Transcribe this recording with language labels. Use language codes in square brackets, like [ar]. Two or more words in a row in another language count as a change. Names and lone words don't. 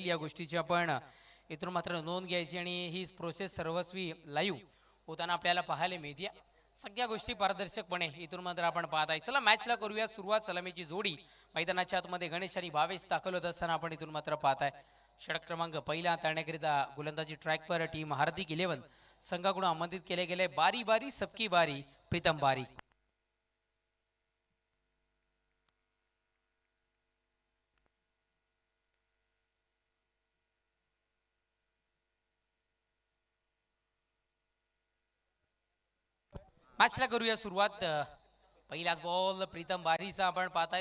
[mr] या गोष्टीची आपण इथून मात्र नोंद घ्यायची आणि ही प्रोसेस सर्वस्वी लाईव्ह होताना आपल्याला पाहायला मिळते. सगळ्या गोष्टी पारदर्शकपणे इथून मात्र आपण पाहत आहे. चला मॅचला करूया सुरुवात. सलामीची जोडी मैदानाच्या आतमध्ये गणेश आणि भावेश दाखल होत असताना आपण इथून मात्र पाहत आहे. षटक क्रमांक पहिला तारण्याकरिता गोलंदाजी ट्रॅकवर टीम हार्दिक 11 संघाकडून आमंत्रित केले गेले. [hi] बारी बारी सबकी बारी, प्रीतम बारी. [mr] मॅचला करूया सुरुवात. पहिलाच बॉल प्रीतम बारीचा आपण पाहताय.